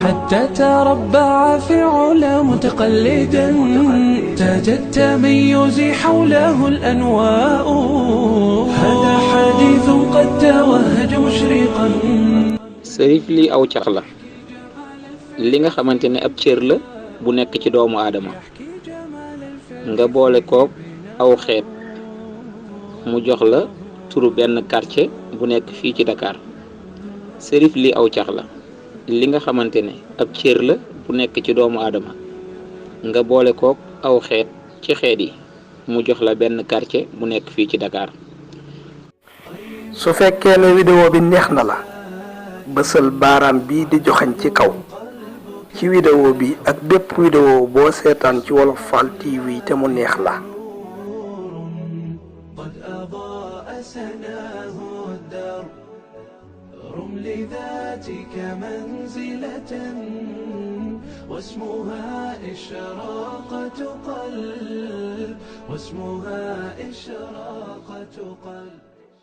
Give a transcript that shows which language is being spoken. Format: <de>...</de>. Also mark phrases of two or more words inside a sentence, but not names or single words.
<ar>حتى تربع في علا متقلدا، تاج التميز حوله الأنواء. هذا حديث قد توهج مشرقا.</ar> <wo>sërif lii aw cax la li nga xamante ne ab cër la bu nekk ci doomu aadama nga boole koog aw xeet mu jox la turu benn quartier bu nekk fii ci Dakar. sërif lii aw cax la li nga xamante ne ab cër la bu nekk ci doomu aadama nga boole koog aw xeet ci xeet yi mu jox la benn quartier bu nekk fii ci Dakar. su fekkee ne vidéo bi neex na la bësal baaraam bii di joxañ ci kaw ci vidéo bi ak bépp vidéo boo seetaan ci Wolof Fall TV te mu neex la.</wo> <ar>قد أضاء سناه الدار، رم لذاتك منزلة واسمها إشراقة قلب، واسمها إشراقة قلب.</ar>